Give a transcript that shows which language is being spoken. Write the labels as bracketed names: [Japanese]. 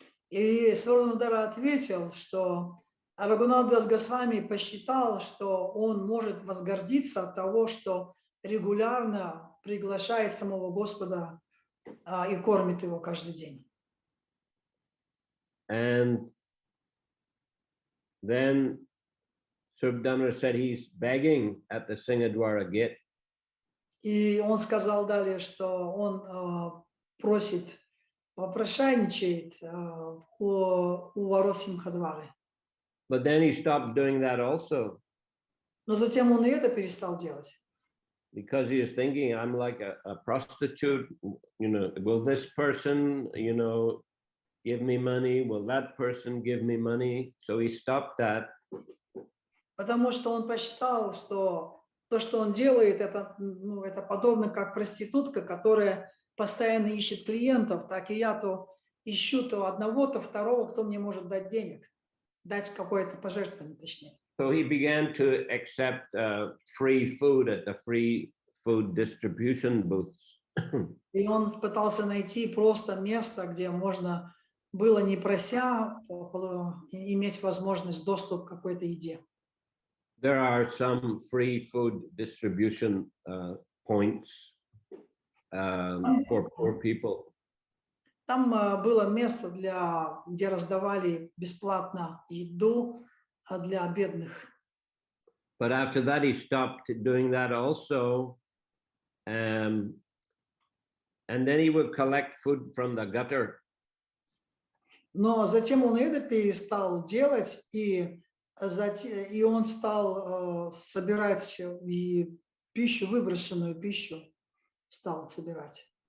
[Russian] И Сварупа Дамодара ответил, что Рагунат Дас Госвами посчитал, что он может возгордиться от того, что регулярно приглашает самого Господа и кормит его каждый день. [English] And then Swarup Damodar said he's begging at the Singadwara gate. [Russian] И он сказал далее, что он просит, попрошайничает у ворот Симхадвары. [English] But then he stopped doing that also. [Russian] Но затем он и это перестал делать. [English] Because he is thinking, I'm like a prostitute, will this person, give me money? Will that person give me money? So he stopped that. [Russian] Потому что он посчитал, что то, что он делает, это подобно как проститутка, которая постоянно ищет клиентов, так и я то ищу то одного, то второго, кто мне может дать денег, дать какое-то пожертвование, точнее. [English] So he began to accept free food at the free food distribution booths. [Russian] И он пытался найти просто место, где можно было, не прося, иметь возможность доступ к какой-то еде. [English] There are some free food distribution points for poor people. [Russian] Там было место, где раздавали бесплатно еду для бедных. [English] But after that, he stopped doing that also. And then he would collect food from the gutter. [Russian] Но затем он это перестал делать, и он стал собирать и пищу, выброшенную пищу, стал собирать.